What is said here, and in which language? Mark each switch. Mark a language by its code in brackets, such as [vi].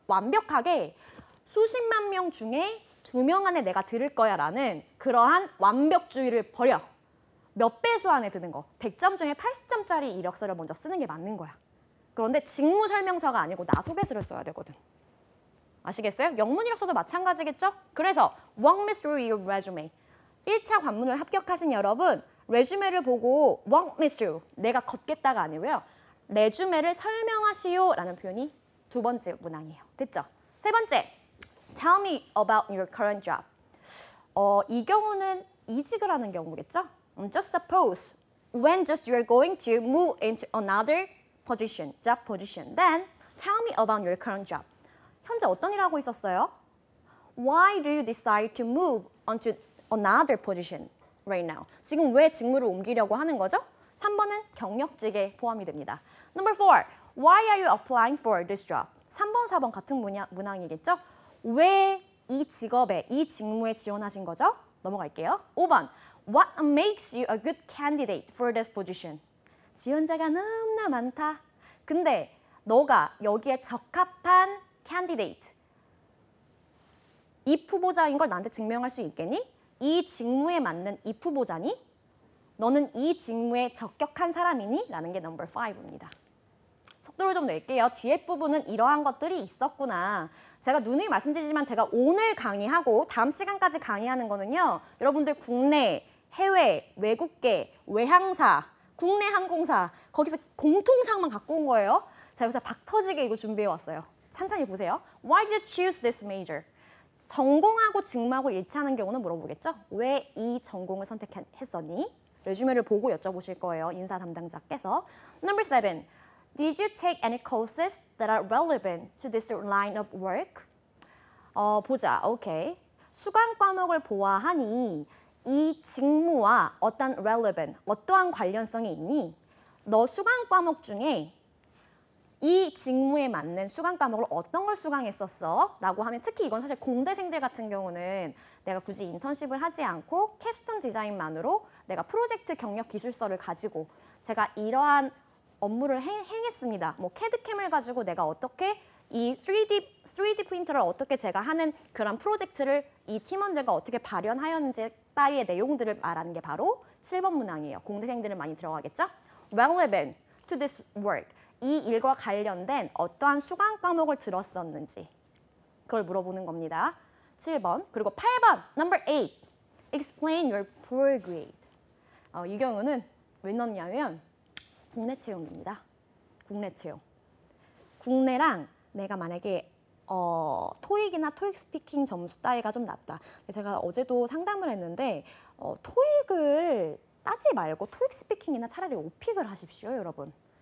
[ko] 완벽하게 수십만 명 중에 2명 안에 내가 들을 거야 라는 그러한 완벽주의를 버려. 몇 배수 안에 드는 거. 100점 중에 80점짜리 이력서를 먼저 쓰는 게 맞는 거야. 그런데 직무 설명서가 아니고 나 소개서를 써야 되거든. 아시겠어요? 영문 이력서도 마찬가지겠죠? 그래서 [en] walk me through your resume. [ko] 1차 관문을 합격하신 여러분, 레주메를 보고 [en] walk me through, [ko] 내가 걷겠다가 아니고요. 레주메를 설명하시오 라는 표현이 두 번째 문항이에요. 됐죠? 세 번째, [en] tell me about your current job. [ko] 이 경우는 이직을 하는 경우겠죠? [en] Just suppose when just you're going to move into another position, job position, then tell me about your current job. [ko] 현재 어떤 일 하고 있었어요? [en] Why do you decide to move onto another position right now? [ko] 지금 왜 직무를 옮기려고 하는 거죠? 3번은 경력직에 포함이 됩니다. [en] Number 4, why are you applying for this job? [ko] 3번, 4번 같은 문항이겠죠? 왜 이 직업에, 이 직무에 지원하신 거죠? 넘어갈게요. [en] 5번, what makes you a good candidate for this position? [ko] 지원자가 너무나 많다. 근데 너가 여기에 적합한 candidate, 이 후보자인 걸 나한테 증명할 수 있겠니? 이 직무에 맞는 이 후보자니? 너는 이 직무에 적격한 사람이니? 라는 게 넘버 5입니다. 속도를 좀 낼게요. 뒤에 부분은 이러한 것들이 있었구나. 제가 누누이 말씀드리지만 제가 오늘 강의하고 다음 시간까지 강의하는 거는요. 여러분들 국내, 해외, 외국계, 외항사, 국내 항공사 거기서 공통사항만 갖고 온 거예요. 자, 여기서 박 터지게 이거 준비해 왔어요. 천천히 보세요. [en] Why did you choose this major? [ko] 전공하고 직무하고 일치하는 경우는 물어보겠죠. 왜 이 전공을 선택했었니? 레주메를 보고 여쭤보실 거예요. 인사 담당자께서. Number 7. [en] Did you take any courses that are relevant to this line of work? [ko] 보자. 오케이. 수강 과목을 보아하니 이 직무와 어떤 relevant, 어떠한 관련성이 있니? 너 수강 과목 중에 이 직무에 맞는 수강 과목을 어떤 걸 수강했었어? 라고 하면 특히 이건 사실 공대생들 같은 경우는 내가 굳이 인턴십을 하지 않고 캡스톤 디자인만으로 내가 프로젝트 경력 기술서를 가지고 제가 이러한 업무를 행했습니다. 뭐 캐드캠을 가지고 내가 어떻게 이 3D 프린터를 어떻게 제가 하는 그런 프로젝트를 이 팀원들과 어떻게 발현하였는지 따위의 내용들을 말하는 게 바로 7번 문항이에요. 공대생들은 많이 들어가겠죠? [en] Relevant to this work. [ko] 이 일과 관련된 어떠한 수강 과목을 들었었는지 그걸 물어보는 겁니다. 7번. 그리고 8번. Number 8. [en] Explain your poor grade. [ko] 이 경우는 왜 넣냐면 국내 채용입니다. 국내 채용. 국내랑 내가 만약에 토익이나 토익 스피킹 점수 따위가 좀 낮다. 제가 어제도 상담을 했는데 토익을 따지 말고 토익 스피킹이나 차라리 오픽을 하십시오, 여러분.